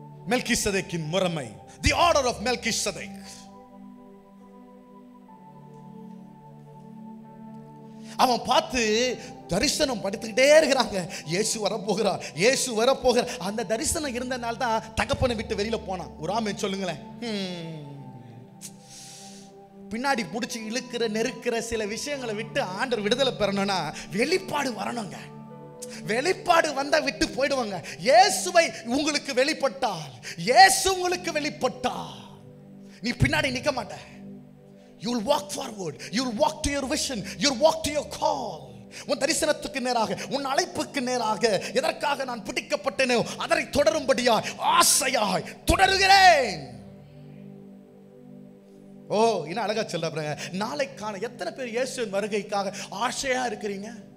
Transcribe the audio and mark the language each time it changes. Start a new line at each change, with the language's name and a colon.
Tamil: மெல்கிசதேக்கின் முறைமை,
English: the order of Melchizedek.
Tamil: அவன் பார்த்து தரிசனம் படுத்துக்கிட்டே இருக்கிறாங்க. இயேசு வரப்போகிறார், இயேசு வரப்போகிறார். அந்த தரிசனம் இருந்தனால தான் தகப்பனை விட்டு வெளியில போனான். ஒரு ஆமென் சொல்லுங்களேன். பின்னாடி பிடிச்சி இழுக்கிற நெருக்கிற சில விஷயங்களை விட்டு ஆண்டவர் விடுதலை பெறணும்னா வெளிப்பாடு வரணுங்க. வெளிப்பாடு வந்தா விட்டு போயிடுவாங்க. இயேசுவை உங்களுக்கு வெளிப்பட்டால், இயேசு உங்களுக்கு வெளிப்பட்டால் நீ பின்னாடி நிக்க மாட்ட.
English: You will walk forward. You will walk to your vision. You will walk to your call.
Tamil: உன் தரிசனத்துக்கு நேராக, உன் அழைப்புக்கு நேராக எதற்காக நான் பிடிக்கப்பட்டேனோ அதை தொடரும்படியாய் ஆசையாய் தொடருகிறேன். ஓ, இன்னும் அழகா சொல்ல, நாளைக்கான எத்தனை பேர் இயேசுவின் வருகைக்காக ஆசையா இருக்கிறீங்க?